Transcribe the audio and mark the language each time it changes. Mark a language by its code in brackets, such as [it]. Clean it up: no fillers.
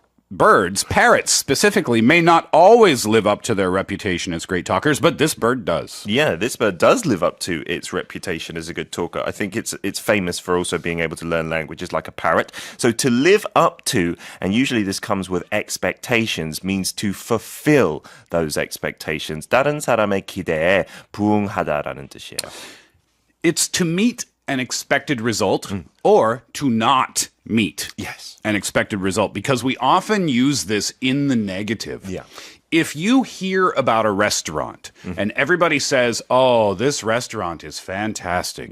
[en] Birds, parrots specifically, may not always live up to their reputation as great talkers, but this bird does. Yeah, this bird does live up to its reputation as a good talker. I think it's famous for also being able to learn languages like a parrot. So to live up to, and usually this comes with expectations, means to fulfill those expectations. [ko] 다른 사람의 기대에 부응하다라는 뜻이에요. [en] It's to meet an expected result or to not meet Yes. an expected result, because we often use this in the negative. Yeah. If you hear about a restaurant and everybody says, oh, this restaurant is fantastic.